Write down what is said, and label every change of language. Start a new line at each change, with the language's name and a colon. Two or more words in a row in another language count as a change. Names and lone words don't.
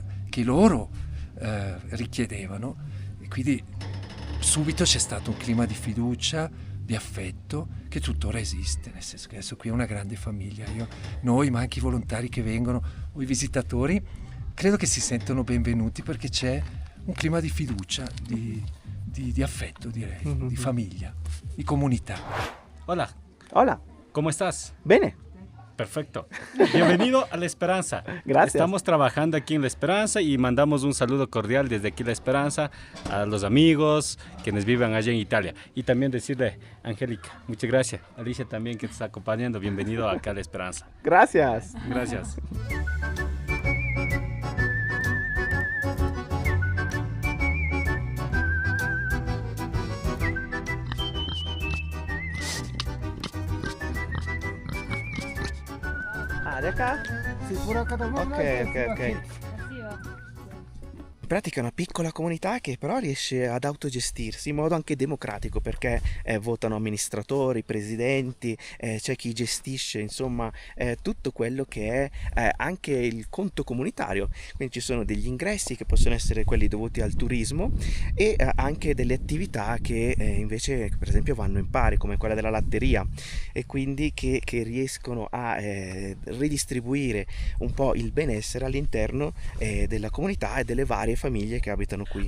Italian: che loro richiedevano, e quindi subito c'è stato un clima di fiducia, di affetto che tuttora esiste, nel senso che adesso qui è una grande famiglia, noi ma anche i volontari che vengono o i visitatori credo che si sentono benvenuti perché c'è un clima di fiducia, di affetto direi, di famiglia, di comunità.
Spanish: Hola, Hola, ¿cómo estás?
Italian: bene.
Spanish: Perfecto. Bienvenido a La Esperanza. Gracias. Estamos trabajando aquí en La Esperanza y mandamos un saludo cordial desde aquí La Esperanza a los amigos quienes viven allá en Italia. Y también decirle, Angélica, muchas gracias. Alicia también que te está acompañando. Bienvenido acá a La Esperanza. Gracias. Gracias. Ah, di acá? Sí, por acá también.
Italian: Ok. In pratica è una piccola comunità che però riesce ad autogestirsi in modo anche democratico perché votano amministratori, presidenti, c'è chi gestisce insomma tutto quello che è anche il conto comunitario, quindi ci sono degli ingressi che possono essere quelli dovuti al turismo e anche delle attività che invece per esempio vanno in pari come quella della latteria e quindi che riescono a ridistribuire un po' il benessere all'interno della comunità e delle varie famiglie che abitano qui.